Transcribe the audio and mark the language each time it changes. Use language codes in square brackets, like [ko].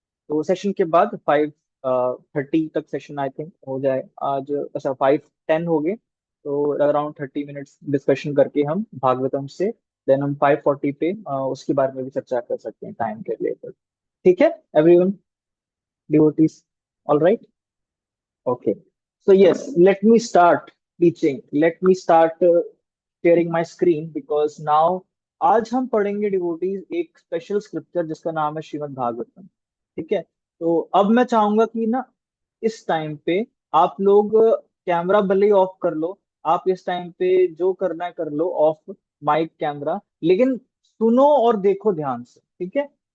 [hi] तो सेशन के बाद 5:30 तक सेशन [en] I think [hi] हो जाए आज। अच्छा 5:10 हो गए, तो अराउंड 30 मिनट्स डिस्कशन करके हम भागवतम से देन हम 5:40 पे उसके बारे में भी चर्चा कर सकते हैं टाइम के रिलेटेड। ठीक है [en] Everyone, devotees, all right? Okay. So yes, let me start teaching. Let me start sharing my screen because now [hi] आज हम पढ़ेंगे डिवोटीज एक स्पेशल स्क्रिप्चर जिसका नाम है श्रीमद् भागवतम। ठीक है। तो अब मैं चाहूंगा कि ना इस टाइम पे आप लोग कैमरा भले ही ऑफ कर लो, आप इस टाइम पे जो करना है कर लो, ऑफ माइक कैमरा, लेकिन सुनो और देखो ध्यान से, ठीक है।